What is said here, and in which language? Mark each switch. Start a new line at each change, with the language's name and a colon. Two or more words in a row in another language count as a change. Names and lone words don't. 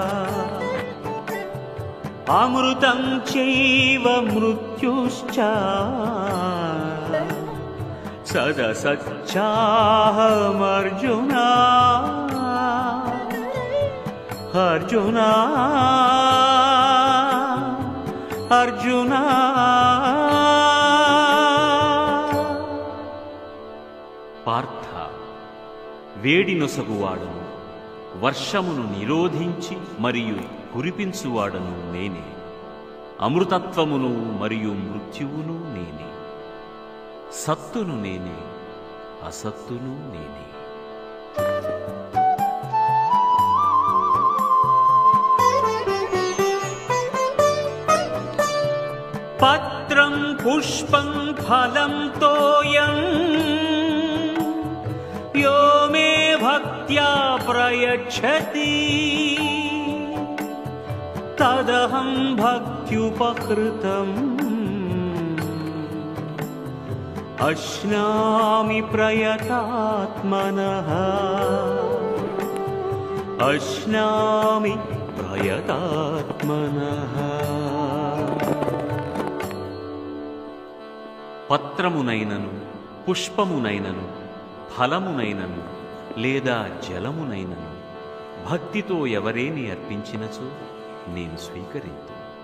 Sanskrit: अमृतं चैव मृत्युश्च सदसच्चाहमर्जुन अर्जुन अर्जुन।
Telugu: పార్థ, వేడినొసగువాడను, వర్షమును నిరోధించి మరియు కురిపించువాడను నేనే. అమృతత్వమును మరియు మృత్యువును నేనే. సత్తును నేనే, అసత్తును నేనే.
Sanskrit: పత్రం పుష్పం ఫలం తోయం यो मे भक्त्या प्रयच्छति तदहं भक्त्युपकृतम् अश्नामि प्रयतात्मनः अश्नामि प्रयतात्मनः।
Telugu: పత్రమునైనను, పుష్పమునైనను, ఫలమునైనను లేదా జలమునైనను భక్తితో ఎవరేని అర్పించినచో నేను స్వీకరింతు.